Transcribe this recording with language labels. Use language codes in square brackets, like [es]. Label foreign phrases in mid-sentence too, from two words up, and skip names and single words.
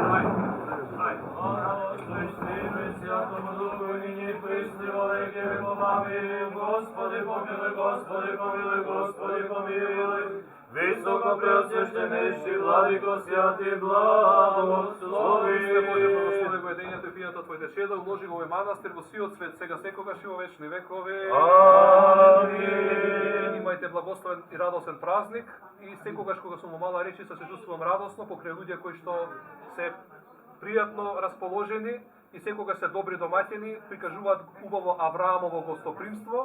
[cu] Святому Духу и нині присни во веки веков. Господи помилуй, Господи помилуй, Господи помилуй. Високо преосвещенейши владико святи благослови. [mk] Боже, благослови го едењето и пијето Твоите чеда, уложи го овој манастир во сиот свет, сега секогаш и во вечни векови. Амин. Имајте благословен и радосен празник и секогаш кога сум во мала речица се чувствувам радосно покрај луѓе кои што се пријатно расположени и секогаш се добри домаќини, прикажуваат убаво Авраамово гостопримство.